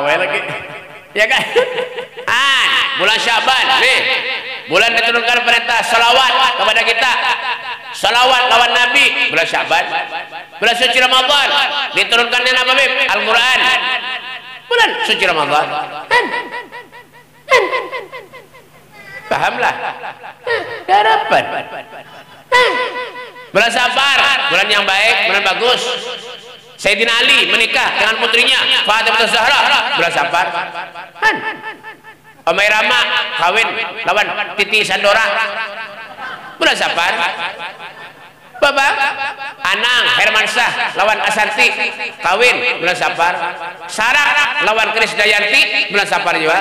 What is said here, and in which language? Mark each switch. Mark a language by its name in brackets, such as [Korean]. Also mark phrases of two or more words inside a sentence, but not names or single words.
[Indonesian] lagi ya kan bulan Syaban nih bulan diturunkan perintah salawat kepada kita salawat lawan Nabi bulan Syaban bulan suci Ramadan diturunkannya apa bib Al-Quran bulan suci Ramadan pahamlah harapan bulan Safar, bulan yang baik, bulan bagus. Sayyidina Ali menikah dengan putrinya Fatimah Zahra, bulan Safar. Omai Rama kawin lawan Titi Sandora, bulan Safar. Bapak Anang Hermansyah lawan Asanti kawin bulan Safar. Sarah lawan Krisdayanti bulan Safar juga.